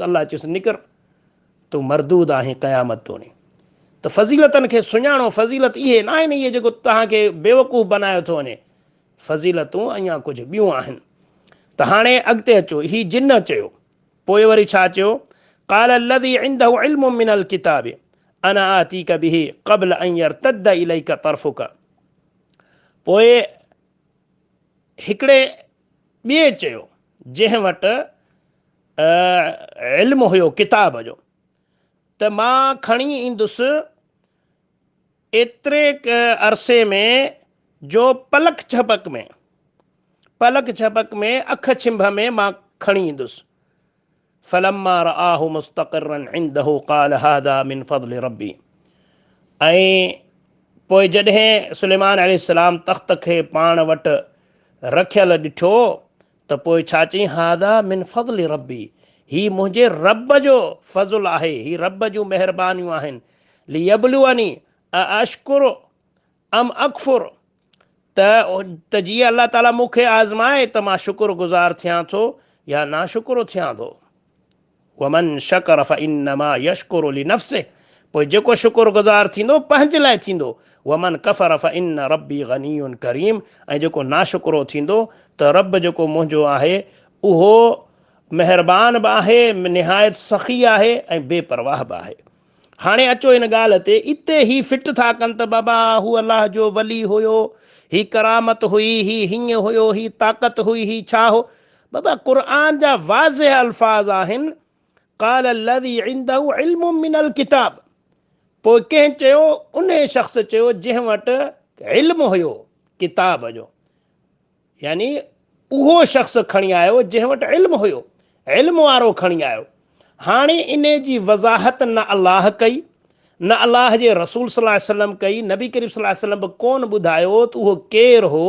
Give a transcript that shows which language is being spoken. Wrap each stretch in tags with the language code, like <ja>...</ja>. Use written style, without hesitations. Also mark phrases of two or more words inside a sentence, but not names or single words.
<sd>अलाह चयुसि निकिर, तूं मरदूद आहीं क़यामत तोणी। त फ़ज़ीलतनि खे सुञाणो। फ़ज़ीलत इहे न आहिनि इहे जेको तव्हांखे बेवकूफ़ बनायो थो वञे। फ़ज़ीलतूं अञा कुझु ॿियूं आहिनि। त हाणे अॻिते अचो, ही जिन चयो, पोइ वरी छा चयो?</sd> <ar>قال الذي عنده علم من الكتاب أنا آتيك به قبل أن يرتد إليك طرفك,</ar> <sd>पोइ हिकिड़े ॿिए चयो जंहिं वटि इल्मु हुयो किताब जो, त मां खणी ईंदुसि एतिरे अरसे में जो पलक झपक में, पलक झपक में, अख छिंभ में मां खणी ईंदुसि।</sd> <ar>فلما رآه مستقرا عنده قال هذا من فضل ربي,</ar> <sd>ऐं पोइ जॾहिं सुलेमान अलैहिस्सलाम तख़्त खे पाण वटि रखियलु ॾिठो त पोइ छा चई?</sd> <ar>هذا من فضل ربي,</ar> <sd>ही मुंहिंजे रब जो फ़ज़ुलु आहे, ही रब जूं महिरबानियूं आहिनि।</sd> <ar>ليبلوني أأشكر أم أكفر,</ar> <sd>त जीअं अल्लाह ताला मूंखे आज़माए त मां शुक्रगुज़ार थियां थो या नाशुक्र थियां थो।</sd> <ar>ومن شكر فإنما يشكر لنفسه,</ar> <sd>पोइ जेको शुक्रगुज़ार थींदो पंहिंजे लाइ थींदो।</sd> <ar>ومن كفر فإن ربي غني كريم,</ar> <sd>ऐं जेको नाशुक्रो थींदो त रब जेको मुंहिंजो आहे उहो महिरबान बि आहे, निहायत सख़ी आहे ऐं बेपरवाह बि आहे। हाणे अचो हिन ॻाल्हि ते, इते ही फिट था कनि त बाबा हू अलाह जो वली हुयो, ही करामत हुई, ही हीअं हुयो, ही ताक़त हुई, ही छा हो। बाबा क़ुर जा वाज़िह अल्फाज़ आहिनि,</sd> <ar>قال الذي عنده علم من الكتاب.</ar> <sd>पोइ कंहिं चयो, उन शख़्स चयो जंहिं वटि इल्मु हुयो किताब जो, यानी उहो शख़्स खणी आयो जंहिं वटि इल्मु हुयो, इल्मु वारो खणी आयो। हाणे इन जी वज़ाहत न अलाह कई, न अलाह जे रसूल</sd> <ar>صلى الله عليه وسلم</ar> <sd>कई, नबी करीम</sd> <ar>صلى الله عليه وسلم</ar> <sd>बि कोन ॿुधायो त उहो केरु हो।</sd>